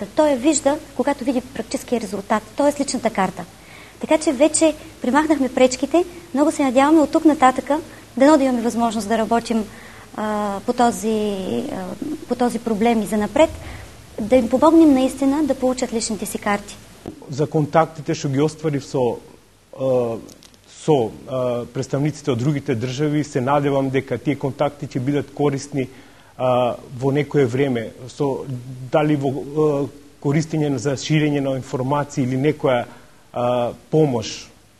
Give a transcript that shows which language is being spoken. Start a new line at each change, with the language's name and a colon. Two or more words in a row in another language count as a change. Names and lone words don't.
Bulgarian: Той я вижда, когато види практическия резултат, т.е. личната карта. Така че вече примахнахме пречките. Много се надяваме от тук нататъка да имаме възможност да работим по този проблем и занапред, да им помогнем наистина да получат личните си карти.
Macedonian: За контактите што ги остварив со представниците од другите држави, се надевам дека тие контакти ќе бидат корисни во некое време, дали во користење за ширење на информации или некоја помош,